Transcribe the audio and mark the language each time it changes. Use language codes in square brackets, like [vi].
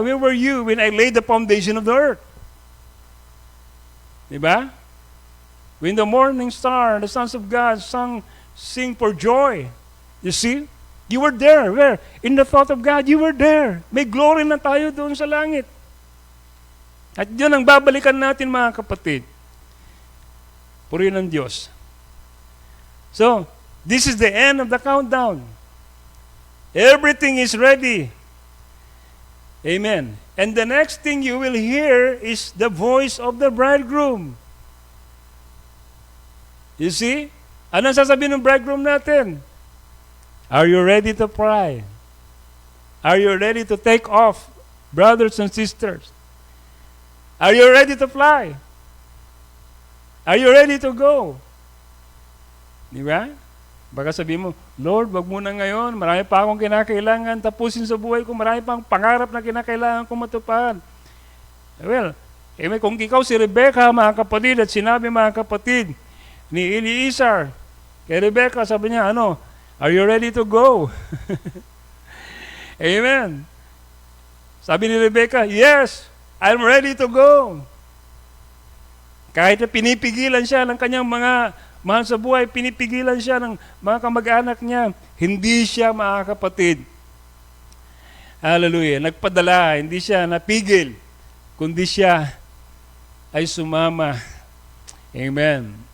[en] Where were you when I laid the foundation of the earth? [tl] Di ba? [en] When the morning star, the sons of God sing for joy. You see? You were there. Where? In the thought of God, you were there. [tl] May glory na tayo doon sa langit. At yun ang babalikan natin, mga kapatid. Purihin ng Diyos. [en] So, this is the end of the countdown. Everything is ready. Amen. And the next thing you will hear is the voice of the bridegroom. You see? [tl] Ano sasabihin ng bridegroom natin? [en] Are you ready to fly? Are you ready to take off, brothers and sisters? Are you ready to fly? Are you ready to go? [tl] Di ba? Baka sabihin mo, Lord, wag muna ngayon. Marami pa akong kinakailangan tapusin sa buhay ko. Marami pang pangarap na kinakailangan kong matupad. Well, kung ikaw si Rebecca, mga kapatid, at sinabi, mga kapatid, ni Eliezer, kay Rebecca, sabi niya, [en] are you ready to go? [tl] Amen. Sabi ni [en] Rebecca, yes, I'm ready to go. [tl] Kahit na pinipigilan siya ng kanyang mga mahal sa buhay, pinipigilan siya ng mga kamag-anak niya, hindi siya, mga kapatid. Hallelujah. Nagpadala, hindi siya napigil, kundi siya ay sumama. Amen.